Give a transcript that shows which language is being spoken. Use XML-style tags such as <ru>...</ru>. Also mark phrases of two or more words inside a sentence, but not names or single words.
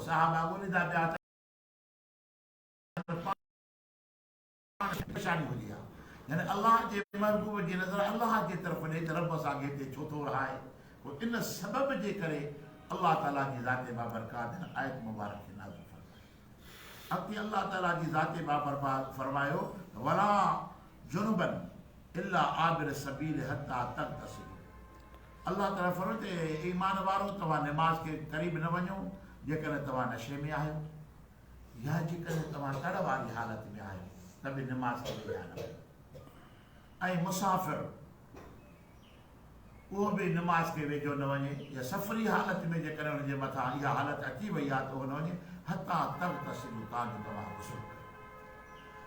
<sd>साहबा ॻोल्हींदा पिया त परेशानी हुजे आहे, यानी अल्लाह जे महबूब जी नज़र अल्लाह जे तरफ़ ॾे त रब असांखे हिते छो थो रहाए। पोइ इन सबब जे करे अल्लाह ताला जी ज़ाते बाबरकात हिन आयत मुबारक खे नाज़िल फरमाई। अॻिते अल्लाह ताला जी ज़ाते बाबरकात फरमायो</sd> <ar>ولا جنبا إلا عابري سبيل حتى تغتسلوا.</ar> <sd>अल्लाह ताला फरमाए त ईमान वारो तव्हां निमाज़ खे क़रीब न वञो जेकॾहिं तव्हां नशे में आहियो या जेकॾहिं तव्हां तड़ वारी हालत में आहियो त बि निमाज़ खे वेझा न वञो। ऐं मुसाफ़िर उहो बि निमाज़ खे वेझो न वञे, या सफ़री हालत में जेकॾहिं हुनजे मथां इहा हालत अची वई आहे त उहो न वञे</sd> <ar>حتى تغتسلوا,</ar> <sd>ताजो तव्हां गुस्ल कयो।</sd>